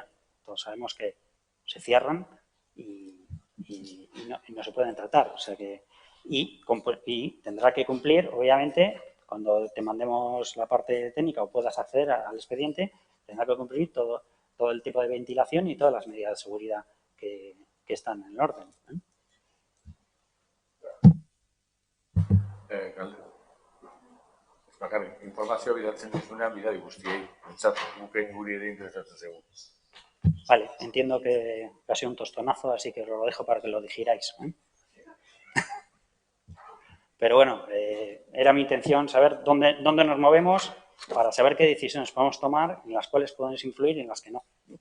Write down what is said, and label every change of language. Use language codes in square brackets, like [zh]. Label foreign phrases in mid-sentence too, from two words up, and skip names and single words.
[es] Todos sabemos que se cierran y no se pueden tratar. O sea que, y tendrá que cumplir, obviamente, cuando te mandemos la parte técnica o puedas acceder al expediente, tendrá que cumplir todo el tipo de ventilación y todas las medidas de seguridad que están en el orden, [eu] Bakarrik, informazio bidaltzen duzunean bidali guztiei, pentsatu gupen guri ere interesatzen zaigu. [es] Vale, entiendo que ha sido un tostonazo, así que lo dejo para que lo digiráis, ¿eh? Pero bueno, era mi intención saber dónde nos movemos para saber qué decisiones podemos tomar, en las cuales podemos influir y en las que no.